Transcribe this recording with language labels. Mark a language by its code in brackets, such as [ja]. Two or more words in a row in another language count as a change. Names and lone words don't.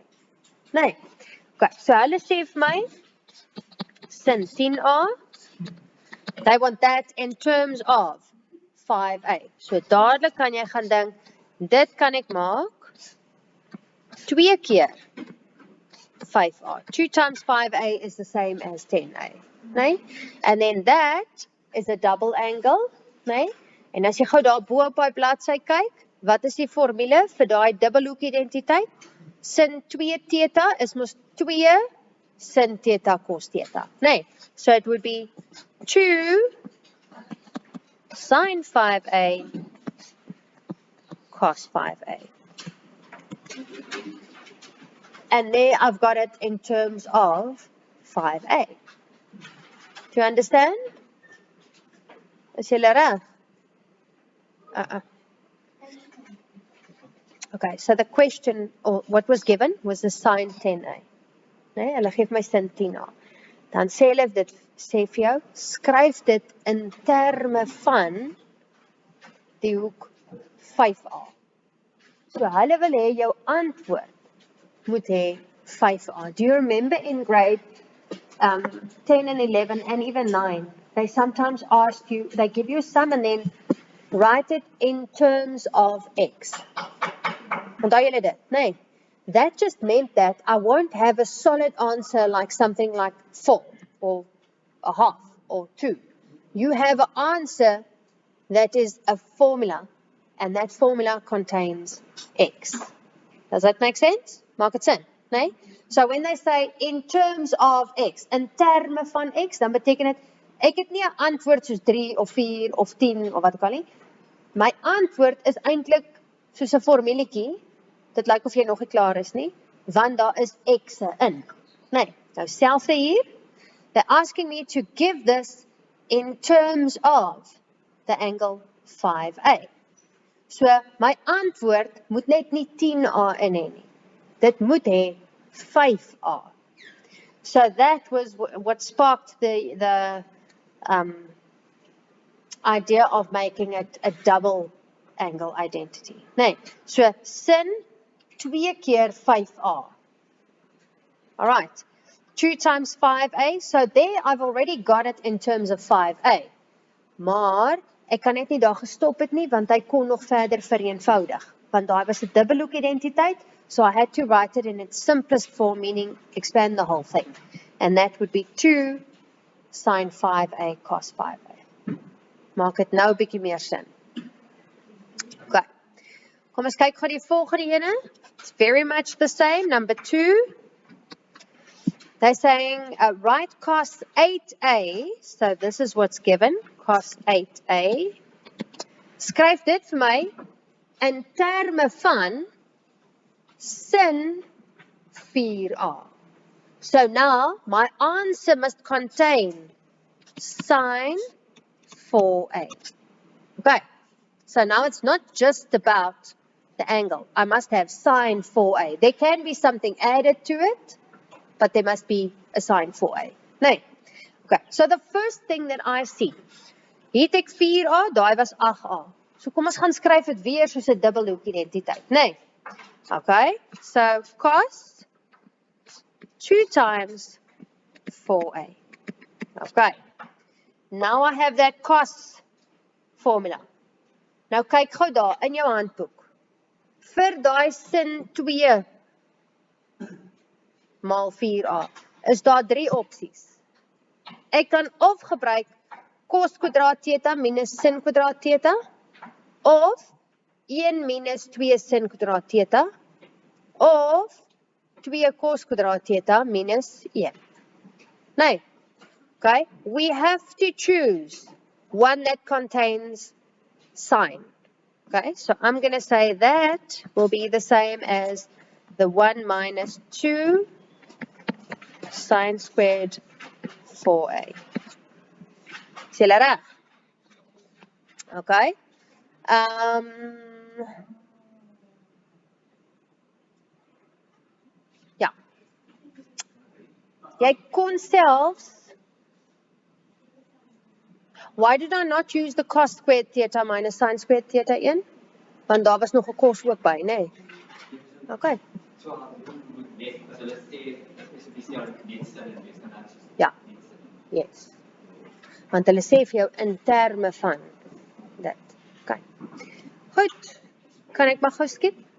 [af] Nee. Okay, so hulle sê vir my, sin 10a, [en] they want that in terms of 5a. [af] So dadelik kan jy gaan dink, dit kan ek maak 2 keer 5a. [en] 2 times 5a is the same as 10a. Nee? And then that is a double angle. [af] Nee? En as jy gou daar bo op die bladsy kyk, wat is die formule vir daai dubbelhoek identiteit? Sin 2 theta is mos 2 sin theta cos theta. Nee, [en] so it would be 2 sin 5a cos 5a. And there I've got it in terms of 5a. Do you understand? [af] Is julle reg? [en] Okay, so the question, or what was given, was the sine 10a. [af] Nee, hulle geef my sin 10a. Dan sê hulle dit, sê vir jou, skryf dit in terme van die hoek 5a. So hulle wil hê jou antwoord moet hê 5a. [en] Do you remember in grade 10 and 11 and even 9, they sometimes ask you, they give you a sum and then write it in terms of x. [af] Onthou julle dit? Nee. [en] That just meant that I won't have a solid answer like something like 4 or a half or 2. You have an answer that is a formula, and that formula contains x. Does that make sense? [af] Maak dit sin, nee? [en] So when they say in terms of x, [af] in terme van x, dan beteken dit ek het nie 'n antwoord soos 3 of 4 of 10 of wat ook al nie. My antwoord is eintlik soos 'n formuletjie. Dit lyk of jy nog nie klaar is nie, want daar is x in. Nee, nou selfde hier. [en] They're asking me to give this in terms of the angle 5a. [af] So my antwoord moet net nie 10a in hê nie. Dit moet hê 5a. [en] So that was what sparked the idea of making it a double angle identity. [af] Nee, so sin 2 keer 5a. [en] Alright. 2 times 5a. So there I've already got it in terms of 5a. [af] Maar ek kan net nie daar gestop het nie, want hy kon nog verder vereenvoudig. Want daar was 'n dubbelhoek identiteit, [en] so I had to write it in its simplest form, meaning expand the whole thing. And that would be 2 sine 5a cos 5a. [af] Maak dit nou 'n bietjie meer sin. [en] Okay. [af] Kom ons kyk gou die volgende ene. [en] It's very much the same. Number 2. They're saying write cos 8a. So this is what's given. Cos 8a. [af] Skryf dit vir my in terme van sin 4a. [en] So now my answer must contain sine 4a. Okay. So now it's not just about the angle. I must have sine 4a. There can be something added to it, but there must be a sine 4a. Nee. Okay. So the first thing that I see, [af] hier het ek 4a, daai was 8a. So kom ons gaan skryf dit weer soos 'n dubbelhoek identiteit, nee. [en] Okay. So cos 2 times 4a. Okay. Now I have that cos formula. [af] Nou kyk gou daar in jou handboek. Vir daai sin 2 maal 4a is daar 3 opsies. Ek kan of gebruik cos kwadraat theta minus sin kwadraat theta, of 1 minus 2 sin kwadraat theta, of 2 cos kwadraat theta minus 1. Nou, [en] okay, we have to choose one that contains sine. Okay, so I'm going to say that will be the same as the 1 minus 2 sine squared 4a. [af] Sê julle reg? Okay. Ja. Jy kon selfs. [en] Why did I not use the cos squared theta minus sine squared theta in? [af] Want daar was nog 'n cos ook by, nee. Okay. Ja. [en] Yes. [af] Want hulle sê vir jou in terme van dit. Okay. Goed. Kan ek maar gou skep?